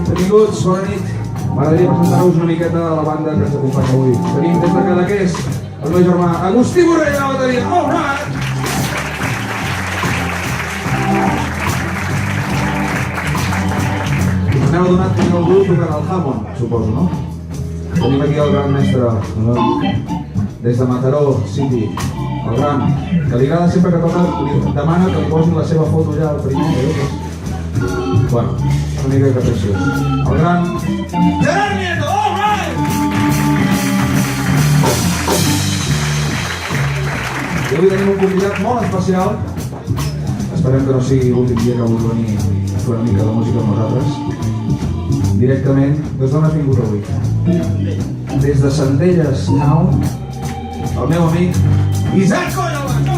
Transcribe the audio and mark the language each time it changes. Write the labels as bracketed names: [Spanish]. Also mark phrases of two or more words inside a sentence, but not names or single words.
[Catalan] benvinguts, bona nit. M'agradaria presentar-vos una miqueta de la banda que ens acompanya avui. Tenim des de Cadaqués el meu germà Agustí Borrell a la bateria. [English] All right! [Catalan] Us n'heu adonat que algú tocant el Hammond, suposo, no? Tenim aquí el gran mestre des de Mataró City, el gran, que li agrada sempre que toca, li demana que li posin la seva foto ja al primer. Bueno, una mica que preciós. El gran Gerard Nieto, [English] all right! [Catalan] I avui tenim un convidat molt especial. Esperem que no sigui l'últim dia que vulgui venir a fer una mica de música amb nosaltres. Directament, des d'on has vingut avui? Des de Centelles Now, el meu amic Isaac Colla.